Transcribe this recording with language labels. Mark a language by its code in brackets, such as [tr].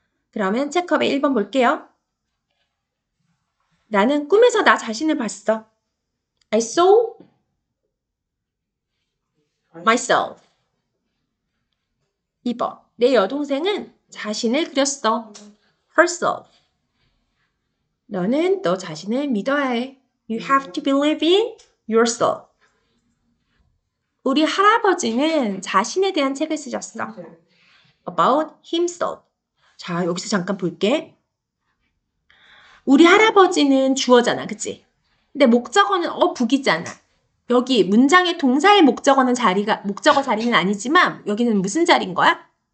[ko] 그러면 체크업의 1번 볼게요. 나는 꿈에서 나 자신을 봤어. [en] I saw myself. [ko] 2번. 내 여동생은 자신을 그렸어. [en] herself. [ko] 너는 너 자신을 믿어야 해. [en] You have to believe in yourself. [ko] 우리 할아버지는 자신에 대한 책을 쓰셨어. [en] About himself. [ko] 자, 여기서 잠깐 볼게. 우리 할아버지는 주어잖아, 그치? 근데 목적어는 북이잖아. 여기 문장의 동사의 목적어 자리는 아니지만 여기는 무슨 자리인 거야?